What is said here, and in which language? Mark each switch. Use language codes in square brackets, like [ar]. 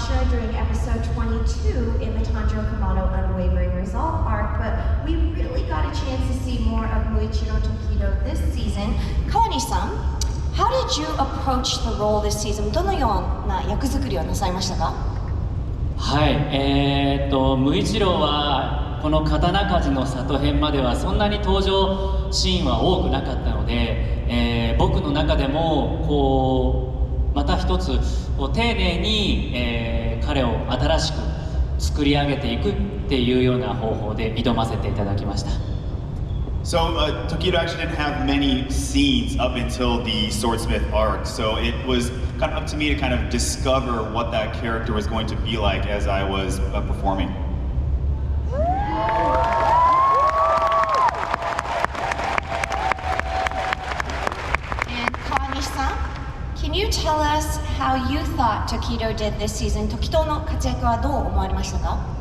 [en] During episode 22 in the Tanjiro Kamado Unwavering Resolve arc, but we really got a chance to see more of Muichiro Tokido this season. Kawani-san, how did you approach the role this season? [ja] どのような役作りをなさいましたか？はい、無一郎はこの刀鍛冶の里編まではそんなに登場シーンは多くなかったので、僕の中でもこうまた一つ丁寧に、彼を新しく作り上げていくっていうような方法で挑ませていただきました。 [en] So Tokido actually didn't have many scenes up until the Swordsmith arc, so it was kind of up to me to kind of discover what that character was going to be like as I was performing. And Kawani-san, can you tell us how you thought Tokido did this season? [ja] Tokido の活躍はどう思われましたか？